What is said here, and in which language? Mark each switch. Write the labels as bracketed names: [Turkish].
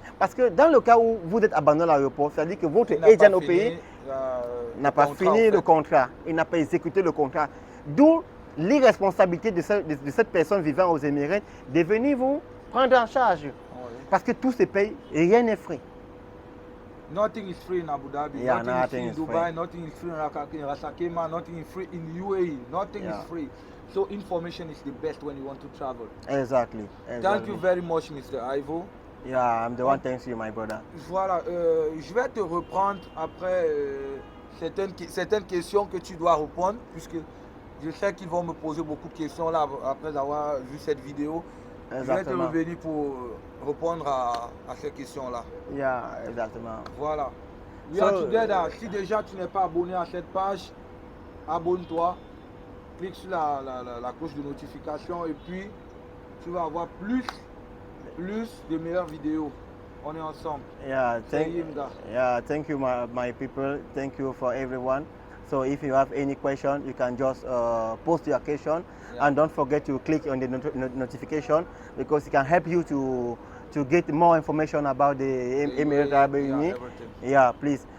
[French] Parce que dans le cas où vous êtes abandonné à l'aéroport, c'est-à-dire que votre agent au pays n'a pas fini le contrat, il n'a pas exécuté le contrat. D'où l'irresponsabilité de cette personne vivant aux Émirats de venir vous prendre en charge. Oui. Parce que tout se paye et rien n'est free. [English] Nothing is free in Abu Dhabi, yeah, nothing is free in Dubai, nothing is free in Ras Al Khaimah, nothing is free in UAE, nothing is free. So information is the best when you want to travel. Exactly. Thank you very much, Mr. Ivo. Yeah, I'm the one thanks you, my brother. [French] Voilà, je vais te reprendre après certaines questions que tu dois répondre, puisque je sais qu'ils vont me poser beaucoup de questions là après avoir vu cette vidéo. Exactement. Je vais te revenir pour répondre à ces questions-là. Yeah, exactement. Voilà. Si déjà tu n'es pas abonné à cette page, abonne-toi. Clique sur la cloche de notification et puis tu vas avoir plus de meilleures vidéos. On est ensemble. [English] Yeah, thank you my people. Thank you for everyone. So if you have any question, you can just post your question, and don't forget to click on the notification because it can help you to get more information about the Emirates Arab Unis. Yeah, please.